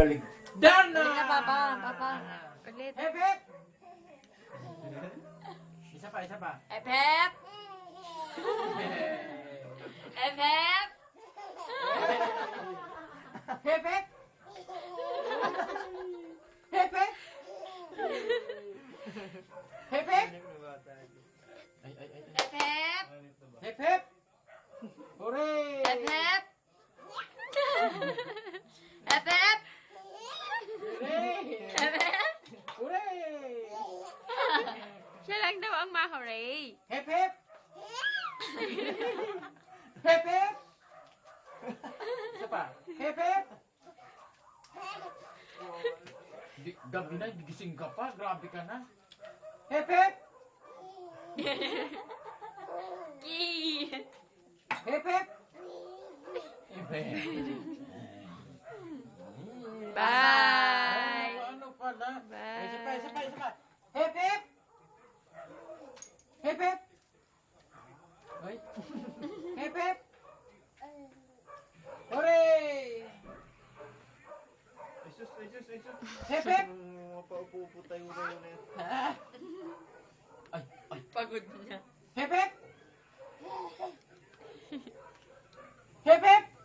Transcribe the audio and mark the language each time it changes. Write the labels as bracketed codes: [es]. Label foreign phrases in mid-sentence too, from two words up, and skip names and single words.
[tl] balik. Dana! Ulit na, Papa. Papa. Ulit. [en] Hep, hep! [tl] Isa pa, isa pa. [en] Hep, hep. Hep, hep. Hep, hep! Hep, hep! Hep, hep! Ay, ay, ay. Hep, hep. Hep, hep! Hooray! Hep, hep. Hep, hep. Hooray! Hep, hep. Hooray! [tl] Siya lang daw ang ma-hooray. [en] Hep, hep! Hep, hep! [tl] Isa pa. [en] Hep, hep! [tl] Gabi na, gising ka pa. Grabe ka na. [en] Hep, hep! Ki. Hep, hep! Hep, hep! Bye. [tl] Ano pala? [en] Bye. [tl] Isa pa, isa pa, isa pa. [en] Hep, hep! Hep, hep! Ay. Hep, hep! Hooray! Hep, hep! [tl] Mapaupo-upo tayo ngayon eh. Ay, ay. Pagod na. [en] Hep, hep! Hep, hep!